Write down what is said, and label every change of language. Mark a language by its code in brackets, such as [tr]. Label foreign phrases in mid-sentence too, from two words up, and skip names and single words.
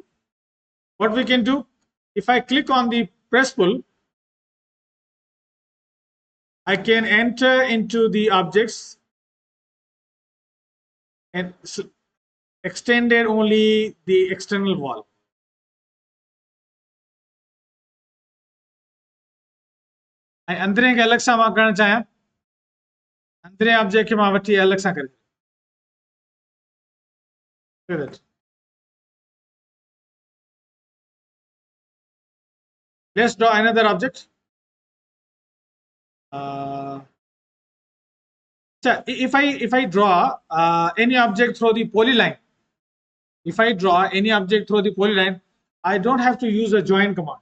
[en] What we can do, if I click on the press pull, I can enter into the objects and extended only the external wall. [sd] ऐं अंदरे खे अलॻि सां मां करणु चाहियां, अंदरे ऑब्जेक्ट खे मां वठी अलॻि सां करे। [en] Let's draw another object. If I draw any object through the polyline, if I draw any object through the polyline, I don't have to use a join command.